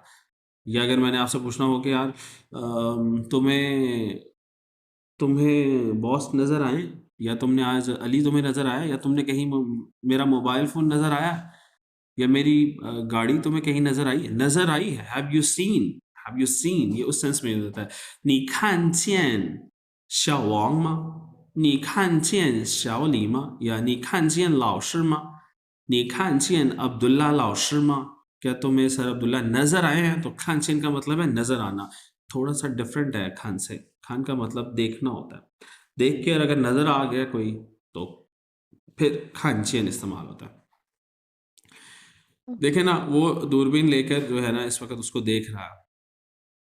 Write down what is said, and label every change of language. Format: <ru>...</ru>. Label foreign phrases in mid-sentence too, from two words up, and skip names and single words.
<hi>या अगर मैंने आपसे पूछना हो कि यार तुम्हें तुम्हें बॉस नज़र आए, या तुमने आज अली तुम्हें नज़र आया, या तुमने कहीं मेरा मोबाइल फ़ोन नज़र आया, या मेरी गाड़ी तुम्हें कहीं नज़र आई है? नज़र आई है,</hi> <en>have you seen, have you seen,</en> <hi>ये उस सेंस में यूज़ होता है।</hi> <zh>你看见小王吗？你看见小李吗？या 你看见老师吗？你看见अब्दुल्ला 老师吗？</zh> <hi>क्या तुम्हें सर अब्दुल्ला नजर आए हैं? तो</hi> <zh>看见</zh> <hi>का मतलब है नजर आना। थोड़ा सा डिफरेंट है खान से। खान का मतलब देखना होता है। देख के और अगर नजर आ गया कोई, तो फिर</hi> <zh>看见</zh> <hi>इस्तेमाल होता है। देखे ना, वो दूरबीन लेकर जो है ना, इस वक्त उसको देख रहा है।</hi>